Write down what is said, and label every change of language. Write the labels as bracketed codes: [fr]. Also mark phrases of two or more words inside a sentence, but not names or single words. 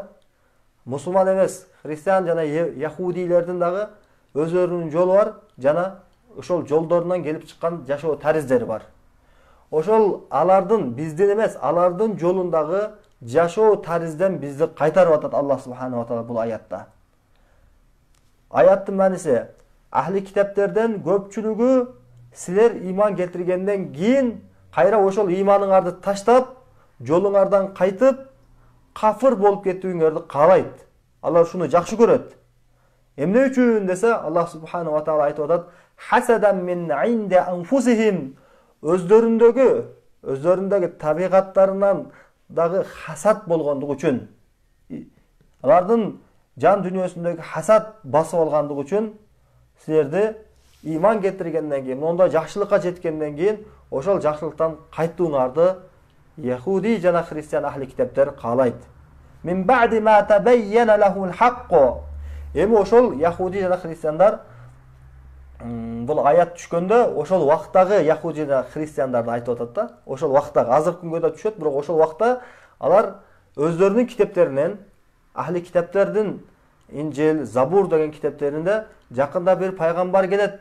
[ky] Мусулман эмес, христиан жана яхудилердин дагы өзүлөрүнүн жолу бар, жана ошол жолдорунан келип чыккан жашоо тариздери бар. Ошол алардын, биздин эмес, алардын жолундагы жашоо таризден бизди кайтарып атат Аллах [ar] سبحانه وتعالى [ky] бул аятта. Аяттын мааниси, ахли китептерден көпчүлүгү силер иман келтиргенден кийин кайра ошол иманыңарды таштап, жолуңардан кайтып, кафыр болуп кетүүңөрдү каалайт. Алар шуну жакшы көрөт. Эмне үчүн десе, Аллах [ar] سبحانه وتعالى [ky] айтып атат: [ar] حسدا من عند أنفسهم, [ky] өздөрүндөгү табигаттарынан дагы хасат болгондугу үчүн, алардын жан дүнүйөсүндөгү хасат басып алгандыгы үчүн силерди иман кетиргенден кийин, монда жакшылыкка жеткенден кийин ошол жакшылыктан кайтууңарды Яхуди жана христиан ахли китептер каалайт. [ar] من بعد ما تبين لهم الحق. [ky] Эми ошол Яхуди жана христиандар бул аят түшкөндө ошол вакыттагы Яхуди жана христиандарды айтып атат да. Ошол вакыттагы азыркы күнгө да түшөт, бирок ошол вакытта алар өздөрүнүн китептеринен, ахли китептердин Инжил, Забур деген китептеринде жакында бир пайгамбар келет.